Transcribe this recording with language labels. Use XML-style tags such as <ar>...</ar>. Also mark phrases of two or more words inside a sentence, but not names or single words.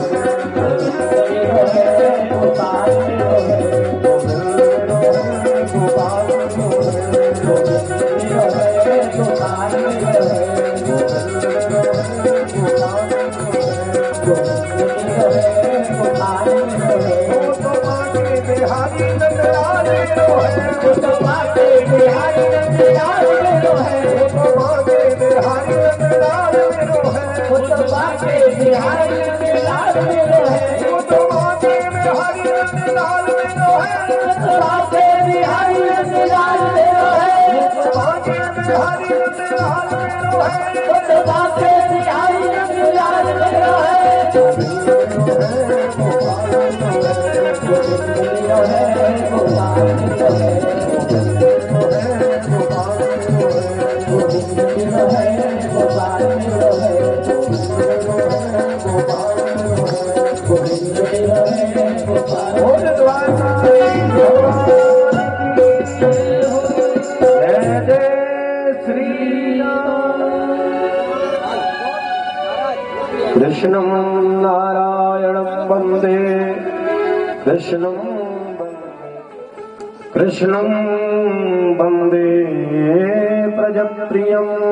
<hi>मेरो है, गोपाल मेरो है। गोविंद मेरो है, गोपाल मेरो है। मेरो है, गोपाल मेरो है। मेरो है, गोपाल मेरो है। वो तो बाके बिहारी नंदलाल मेरो है। वो तो बाके बिहारी नंदलाल मेरो है। वो तो बाके बिहारी नंदलाल मेरो है। वो तो बाके बिहारी नंदलाल मेरो है। वो तो बाके बिहारी नंदलाल मेरो है। वो तो बाके बिहारी नंदलाल मेरो है। वो तो बाके बिहारी नंदलाल मेरो है। वो तो बाके बिहारी नंदलाल मेरो है। मेरो है, गोपाल मेरो है। गोविंद मेरो है, गोपाल मेरो है। गोविंद मेरो है, गोपाल। बोल द्वारकाधीश भगवान की जय जय श्री राम।</hi> <sa>कृष्णं नारायणं वन्दे कृष्णं वन्दे प्रजप्रियम्</sa>